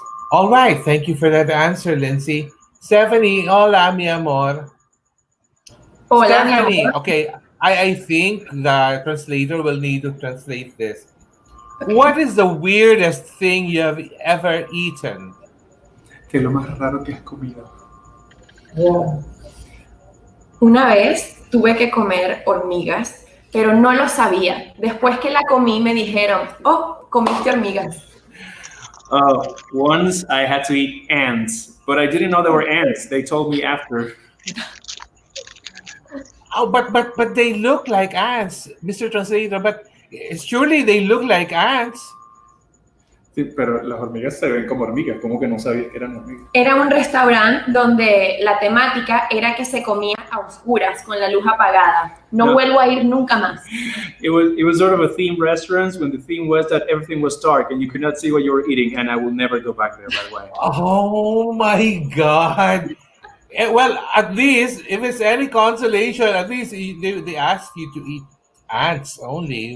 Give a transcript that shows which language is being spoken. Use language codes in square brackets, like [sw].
[en] All right, thank you for that answer, Lindsay. [es] Stephanie, hola, mi amor. Hola, mi Stephanie, amor. [en] okay, I think the translator will need to translate this. What is the weirdest thing you have ever eaten? [es] ¿Qué es lo más raro que has comido? Una vez tuve que comer hormigas, pero no lo sabía. Después que la comí me dijeron, oh, comiste hormigas. [en] Once I had to eat ants, but I didn't know they were ants. They told me after. Oh, but they look like ants, Mr. Translator. But surely they look like ants. [es] Sí, pero las hormigas se ven como hormigas. ¿Cómo que no sabías que eran hormigas? Era un restaurante donde la temática era que se comía a oscuras, con la luz apagada. No No. vuelvo a ir nunca más. [en] It was sort of a themed restaurant when the theme was that everything was dark and you could not see what you were eating, and I will never go back there, by the way. Oh my God. Well, at least if it's any consolation, at least they ask you to eat ants only.